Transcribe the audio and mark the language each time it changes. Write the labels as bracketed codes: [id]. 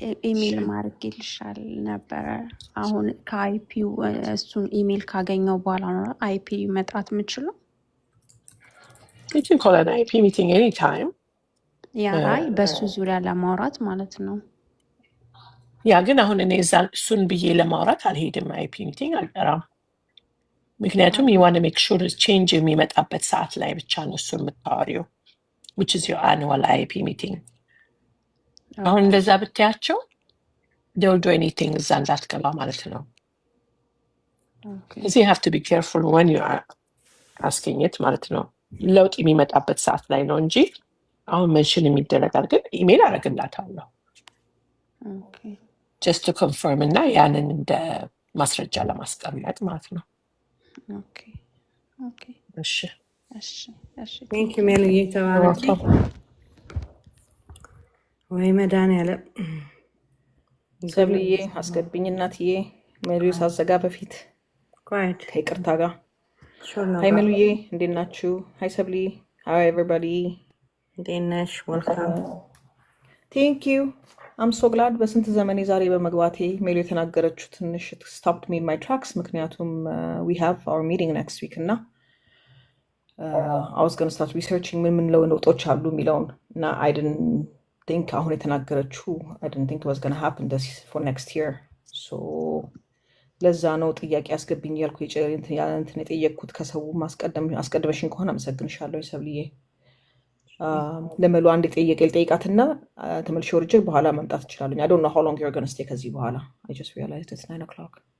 [am] ኢሜል ማድረግልሻል ነበረ። አሁን ከአይፒው እሱን ኢሜል ካገኘው በኋላ ነው አይፒ መጥራት የምችለው። [en] You can call an IP meeting anytime. [am] አይ በሱ ዙሪያ ለማውራት ማለት ነው። ያ ግን አሁን እኔ እሱን ብዬ ለማውራት አልሄድም። አይፒ ሚቲንግ አልጠራም። ምክንያቱም [en] you want to make sure [am] change የሚመጣበት ሰዓት ላይ ብቻ ነው እሱን የምታወሪው [en] which is your annual IP meeting. [am] አሁን እንደዛ ብታያቸው [en] they'll do anything [am] እዛ እንዳትገባ ማለት ነው። [en] So you have to be careful when you are asking it [am] ማለት ነው። ለውጥ የሚመጣበት ሰዓት ላይ ነው እንጂ አሁን ሜንሽን የሚደረጋል ግን ኢሜል አደርግላታለሁ [en] just to confirm [am] እና ያንን እንደ ማስረጃ ለማስቀመጥ ማለት ነው። እሺ [en] ቴንክ ዩ [am] ሜሉ እየተባረኪ ወይ መድኃኒዓለም ሰብልዬ አስገብኝ እናትዬ ሜሉ ሳዘጋ በፊት ከይቅርታ ጋር ሃይ ሜሉዬ እንዴት ናችሁ? [en] ሃይ ሰብሊ ሃይ ኤቨሪባዲ [am] እንዴት ነሽ? ወልካም [en] ቴንክ ዩ አም ሶ ግላድ [am] በስንት ዘመኔ ዛሬ በመግባቴ ሜሉ የተናገረችው ትንሽ [en] ስቶፕድ ሚ ማይ ትራክስ ምክንያቱም ዊ ሃቭ አወር ሚቲንግ ኔክስት ዊክ እና I was going to start researching [am] ምን ለውጦች አሉ የሚለውን እና [en] I didn't think [am] አሁን የተናገረችው [en] I didn't think it was going to happen this for next year so [am] ለዛ ነው ጥያቄ አስገብኝ ያልኩ እንትን የጠየቅኩት ከሰው አስቀድመሽኝ ከሆነ አመሰግንሻለሁ ሰብልዬ። ለመሉ አንድ ጥያቄ ልጠይቃትና ተመልሼ ወርጄ በኋላ መምጣት እችላለሁ። [en] I don't know how long you're going to stay [am] ከዚህ በኋላ [en] I just realized it's 9 o'clock